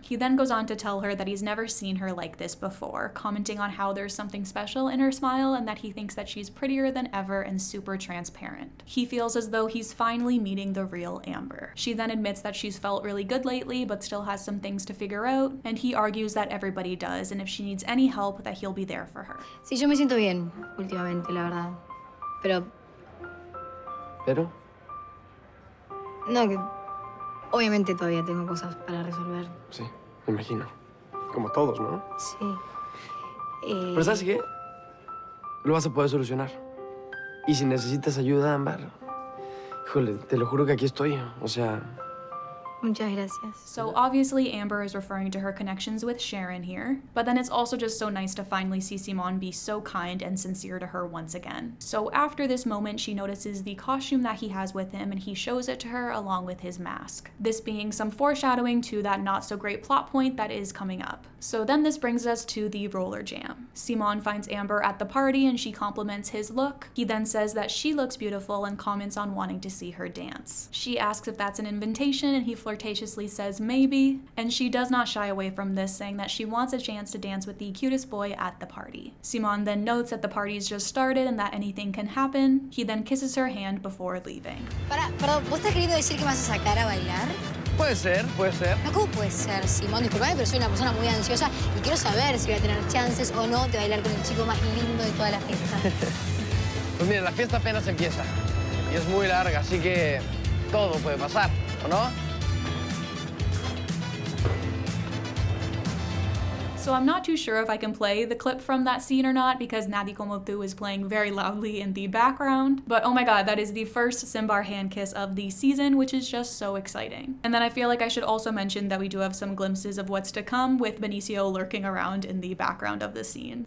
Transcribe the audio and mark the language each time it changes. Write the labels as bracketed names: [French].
[English] He then goes on to tell her that he's never seen her like this before, commenting on how there's something special in her smile and that he thinks that she's prettier than ever and super transparent. He feels as though he's finally meeting the real Amber. She then admits that she's felt really good lately but still has some things to figure out, and he argues that everybody does, and if she needs any help that he'll be there for her. [Spanish] Sí, yo me siento bien últimamente, la verdad. ¿Pero? No, que obviamente todavía tengo cosas para resolver. Sí, me imagino. Como todos, ¿no? Sí. Pero ¿sabes qué? Lo vas a poder solucionar. Y si necesitas ayuda, Ámbar, híjole, te lo juro que aquí estoy. O sea... Muchas gracias. [English] So obviously Amber is referring to her connections with Sharon here, but then it's also just so nice to finally see Simón be so kind and sincere to her once again. So after this moment, she notices the costume that he has with him, and he shows it to her along with his mask. This being some foreshadowing to that not so great plot point that is coming up. So then this brings us to the roller jam. Simón finds Amber at the party and she compliments his look. He then says that she looks beautiful and comments on wanting to see her dance. She asks if that's an invitation, and he flirtatiously says maybe, and she does not shy away from this, saying that she wants a chance to dance with the cutest boy at the party. Simón then notes that the party's just started and that anything can happen. He then kisses her hand before leaving. [Spanish] Perdón, ¿vos estás queriendo decir que me vas a sacar a bailar? Puede ser, puede ser. No, ¿cómo puede ser, Simón? Disculpame, pero soy una persona muy ansiosa y quiero saber si voy a tener chances o no de bailar con el chico más lindo de toda la fiesta. Pues mira, la fiesta apenas empieza. Y es muy larga, así que todo puede pasar, ¿o no? [English] So I'm not too sure if I can play the clip from that scene or not because Nadie Como Tu is playing very loudly in the background. But oh my god, that is the first Simbar hand kiss of the season, which is just so exciting. And then I feel like I should also mention that we do have some glimpses of what's to come with Benici-no lurking around in the background of the scene.